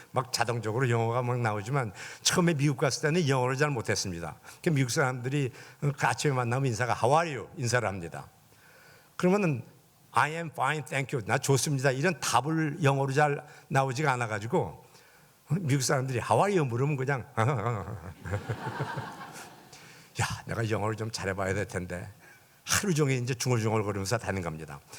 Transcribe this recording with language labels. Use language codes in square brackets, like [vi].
[ko] 막 자동적으로 영어가 막 나오지만 처음에 미국 갔을 때는 영어를 잘 못했습니다. 미국 사람들이 아침에 만나면 인사가 [en] How are you? [ko] 인사를 합니다. [en] 그러면은 I am fine, thank you. [ko] 나 좋습니다. 이런 답을 영어로 잘 나오지가 않아가지고 미국 사람들이 [en] How are you? [ko] 물으면 그냥 야, 내가 영어를 좀 잘해봐야 될 텐데. 하루 종일 이제 중얼중얼거리면서 다니는 겁니다.